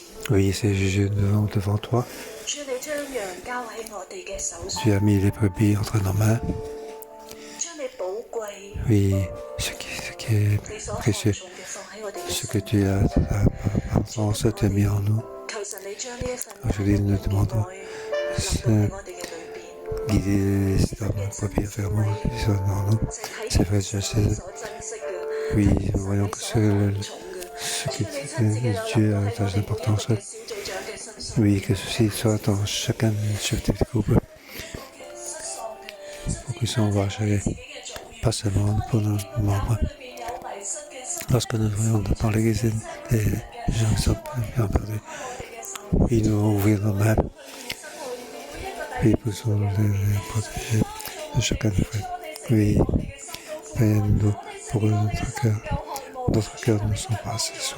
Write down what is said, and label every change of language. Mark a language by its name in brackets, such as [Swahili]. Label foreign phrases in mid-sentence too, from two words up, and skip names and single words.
[French] Oui, c'est Jésus devant toi. [Cantonese] 主，你將羊交喺我哋嘅手上， [French] Tu as mis les brebis entre nos mains. [Cantonese] 將你寶貴、 [French] Oui, ce qui est [Cantonese] 你所看 [French] précieux, [Cantonese] 重嘅放喺我哋嘅 [French] ce [Cantonese] 手 [French] que tu as pensé, tu as mis en nous. [Cantonese] 求神你將呢一份 [French] Aujourd'hui, nous te demandons, [Cantonese] 愛臨到喺我哋嘅裏邊， [French] guider les brebis vers moi, qui sont en nous. C'est vrai, je sais. [Cantonese] 所珍惜嘅， [French] Oui, nous voyons que [Cantonese] 所看重嘅。 [French] ce que [Cantonese] 主，你親自嘅臨 [French] Dieu [Cantonese] 到喺 [French] a [Cantonese] 我 [French] attaché [Cantonese] 哋 [French] d'importance. [Cantonese] 每一個嘅小組長嘅身上， [French] Oui, que ceci soit dans chacun de chef de groupe, [Cantonese] 失喪嘅， [French] pour qu'ils soient envoyés, pas seulement pour nos membres. [Cantonese] 裏邊有迷失嘅心， [French] Lorsque nous voyons dans l'église des gens qui sont bien perdus, oui, nous ouvrons nos mains, oui, nous pouvons les protéger de chacun de frères. Oui, aide-nous pour que notre cœur ne soit pas assez sourd.